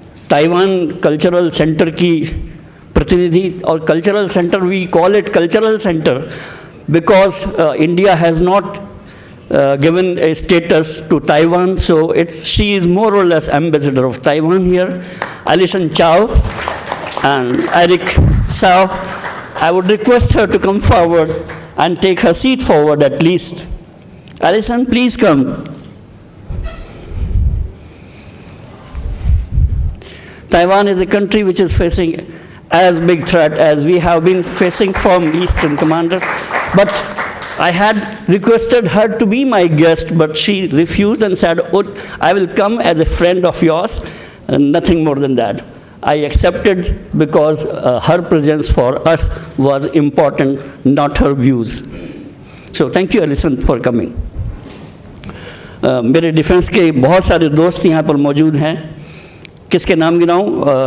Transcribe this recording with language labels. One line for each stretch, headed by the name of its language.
Hindi: Taiwan cultural centre की प्रतिनिधि, और cultural centre,
English: We call it cultural centre because India has not given a status to Taiwan, so she is more or less ambassador of Taiwan here. Alison Chow and Eric Sao, I would request her to come forward and take her seat forward at least. Alison, please come. Taiwan is a country which is facing as big threat as we have been facing from Eastern Commander, but I had requested her to be my guest, but she refused and said, oh, I will come as a friend of yours, and nothing more than that. I accepted because her presence for us was important, not her views. So thank you, Alison, for coming.
Hindi: मेरे defence के बहुत सारे दोस्त यहाँ पर मौजूद हैं. किसके नाम गिनाऊँ?